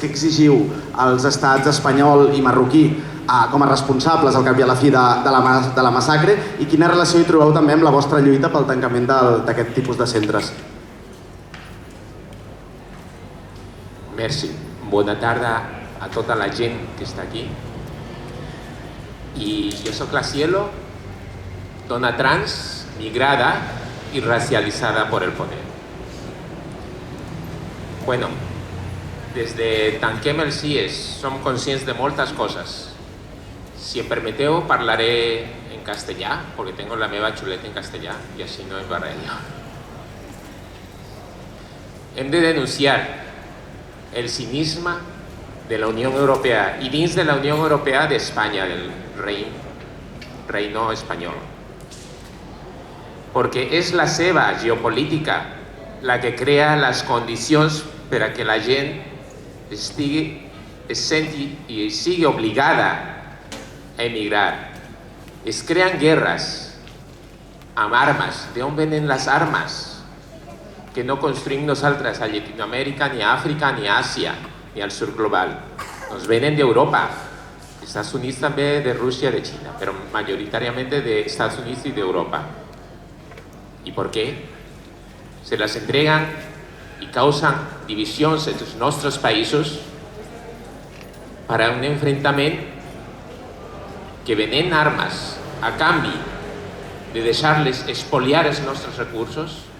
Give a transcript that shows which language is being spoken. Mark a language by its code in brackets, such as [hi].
[ca] Què exigiu als estats espanyol i marroquí com a responsables al cap i a la fi de la massacre i quina relació hi trobeu també amb la vostra lluita pel tancament d'aquest tipus de centres? Merci. Bona tarda a tota la gent que està aquí. [es] Y yo soy la Cielo, [ca] dona trans, migrada [es] y racializada por el poder. Bueno, desde [ca] Tanquem el CIE som conscients de moltes coses. Si em permeteu, parlaré en castellà, [es] porque tengo [ca] la meva xuleta en castellà [es] y así [ca] no em barrello. Hem de denunciar el cinisme de la Unión Europea y dins de la Unión Europea de España, [es] del reino [ca] espanyol. Perquè és la seva geopolítica la que crea les condicions per a que la gent es senti i sigui obligada a emigrar. Es creen guerres amb armes. D'on venen les armes? Que no construïm nosaltres a Llatinoamèrica, ni a Àfrica, ni a Àsia, ni al sur global. Nos venen d'Europa. [es] Estados Unidos también, de Rusia, de China, pero mayoritariamente de Estados Unidos y de Europa. ¿Y por qué? Se las entregan y causan divisiones entre nuestros países para un enfrentamiento que venen armas a cambio de dejarles expoliar nuestros recursos.